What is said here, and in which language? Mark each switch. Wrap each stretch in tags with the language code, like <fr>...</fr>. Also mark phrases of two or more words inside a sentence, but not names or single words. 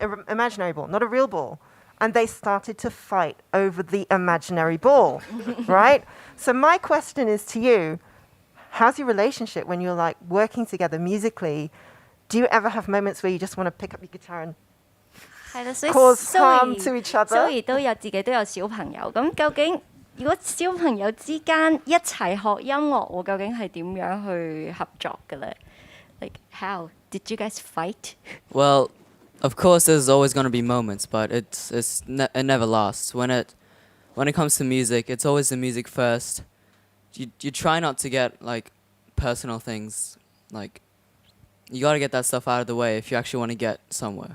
<en>Imaginary ball, not a real ball. And they started to fight over the imaginary ball, right? So my question is to you, how's your relationship when you're like working together musically? Do you ever have moments where you just want to pick up your guitar and</en> <yue>係啦，所以</yue> <en>cause harm to each other.</en> <yue>Zoe 自己都有小朋友，咁究竟如果小朋友之間一齊學音樂，究竟係點樣去合作嘅咧 ？</yue> <en>Like how did you guys fight? Well, of course, there's always going to be moments, but it never lasts. When it comes to music, it's always the music first. You try not to get like personal things, like you got to get that stuff out of the way if you actually want to get somewhere.</en>